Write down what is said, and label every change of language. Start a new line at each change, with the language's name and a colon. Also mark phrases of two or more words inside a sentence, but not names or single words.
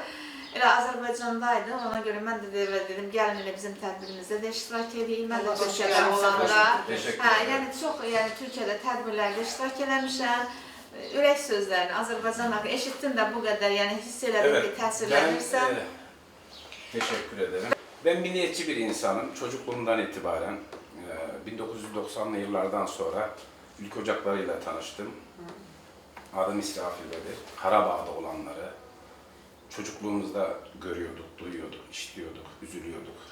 Azerbaijani: Elə Azərbaycandaydı, ona görə mən də dedim, gəlin elə bizim tədbirimizdə də iştirak edeyim, mən də Türkiyədə olanda. Yəni çox, Türkiyədə tədbirlərdə iştirak eləmişəm. Ürək sözlərini, Azərbaycan haqqı eşitdim də bu qədər, yəni hiss elədim ki, təsirlənirsən.
Turkish: Teşekkür ederim. Ben milliyetçi bir insanım. Çocukluğumdan itibaren 1990'lı yıllardan sonra Ülk Ocakları'yla tanıştım. Adım İsrafil'dedir. Karabağ'da olanları çocukluğumuzda görüyorduk, duyuyorduk, işliyorduk, üzülüyorduk.